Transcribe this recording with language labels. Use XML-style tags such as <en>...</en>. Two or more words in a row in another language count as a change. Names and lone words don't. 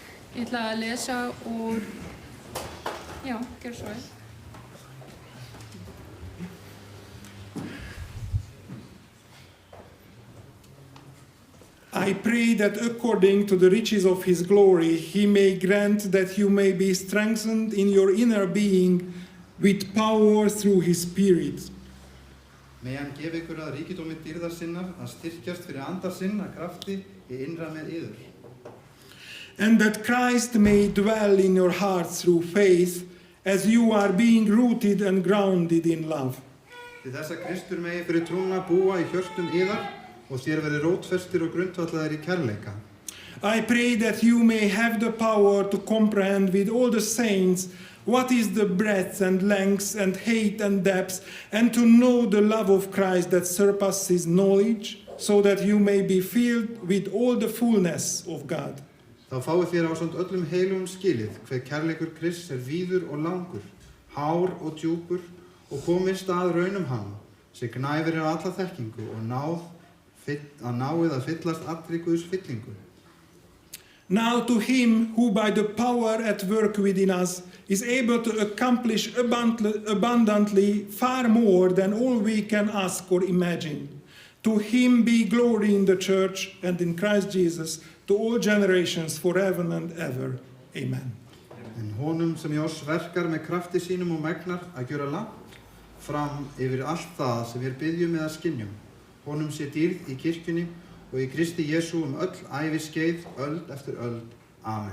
<is>Ég ætla að lesa úr, já, gjör svo vel.</is> <en>I pray that according to the riches of his glory, he may grant that you may be strengthened in your inner being with power through his Spirit.</en> <is>Megi hann gefa ykkur að ríkidómi dýrðar sinnar að styrkjast fyrir andar sinna krafti í innra með yður.</is> <en>And that Christ may dwell in your hearts through faith as you are being rooted and grounded in love.</en> <is>Til þess að Kristur megi fyrir trúna búa í hjörtum yðar og þér verið rótfestir og grundvallaðir í kærleika.</is> <en>I pray that you may have the power to comprehend with all the saints what is the breadth and length and height and depth, and to know the love of Christ that surpasses knowledge, so that you may be filled with all the fullness of God.</en> <is>Þá fáið þér ásamt öllum heilum skilið hver kærleikur Krists víður og langur, hár og djúpur og komist að raunum hann, sem gnæfir af alla þekkingu og náið að fyllast allri Guðs fyllingu.</is> <en>Now to him who by the power at work within us is able to accomplish abundantly far more than all we can ask or imagine. To him be glory in the church and in Christ Jesus to all generations forever and ever. Amen.</en> <is>En honum sem í oss verkar með krafti sínum og megnar að gjöra langt fram yfir allt það sem við biðjum eða skynjum. Honum sé dýrð í kirkjunni og í Kristi Jesú öll æviskeið, öld eftir öld. Amen.</is>